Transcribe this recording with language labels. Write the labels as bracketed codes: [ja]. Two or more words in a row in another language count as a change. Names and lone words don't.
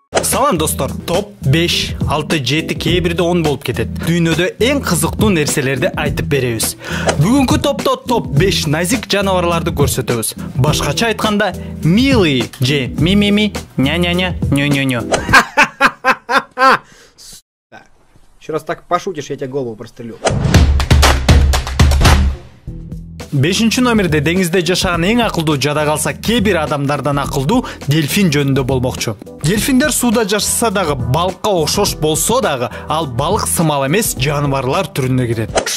[ky] Салам достор. Топ 5, 6, 7, кээ бирде 10 болуп кетет. Дүйнөдө эң кызыктуу нерселерди айтып беребиз. Бүгүнкү топто топ 5 назик жаныбарларды көрсөтөбүз. Башкача айтканда, милый же ми-ми-ми, ня-ня-ня, нё-нё-нё. [ru] Еще раз так пошутишь, я тебе голову прострелю. [ky] 5 номерде деңизде жашаган эң акылдуу жада калса кээ бир адамдардан акылдуу дельфин жөнүндө болмокчу. Дельфиндер сууда жашаса дагы балыкка окшош болсо дагы ал балык сымал эмес жаныбарлар түрүнө кирет.